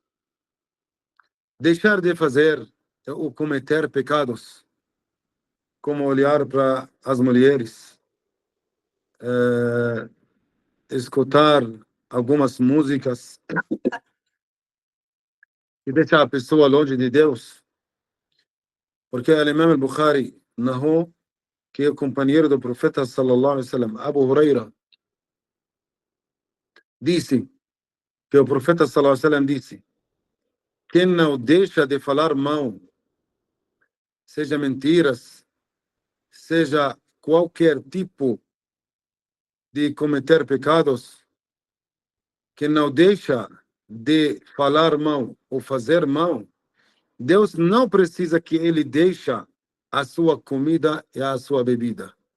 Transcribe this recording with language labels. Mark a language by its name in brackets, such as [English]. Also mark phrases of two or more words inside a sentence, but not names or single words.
[Portuguese] Deixar de fazer ou cometer pecados, como olhar para as mulheres, escutar algumas músicas e deixar a pessoa longe de Deus. Porque o Imam al-Bukhari narrou que o companheiro do profeta [Arabic] صلى الله عليه وسلم, [Portuguese] Abu Huraira, disse que o profeta [Arabic] صلى الله عليه وسلم [Portuguese] disse: quem não deixa de falar mal, seja mentiras, seja qualquer tipo de cometer pecados, quem não deixa de falar mal ou fazer mal, Deus não precisa que ele deixe a sua comida e a sua bebida.